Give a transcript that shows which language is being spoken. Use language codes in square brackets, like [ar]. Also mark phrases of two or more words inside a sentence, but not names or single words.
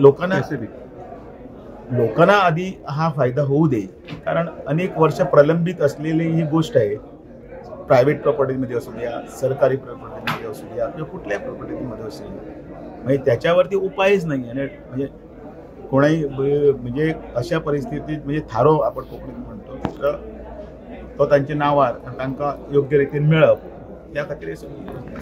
[mr] लोकांना आधी हा फायदा होऊ दे, कारण अनेक वर्ष प्रलंबित असलेली ही गोष्ट आहे। प्रायव्हेट प्रॉपर्टीमध्ये असू द्या, सरकारी प्रॉपर्टीमध्ये असू द्या किंवा कुठल्याही प्रॉपर्टीमध्ये असू द्या, म्हणजे त्याच्यावरती उपायच नाही आहे। म्हणजे कोणाही म्हणजे अशा परिस्थितीत म्हणजे थारो आपण कोंकणीत म्हणतो तर [kok] तो तांच्या नावार तांकां योग्य रितीन मेळप त्या खातीर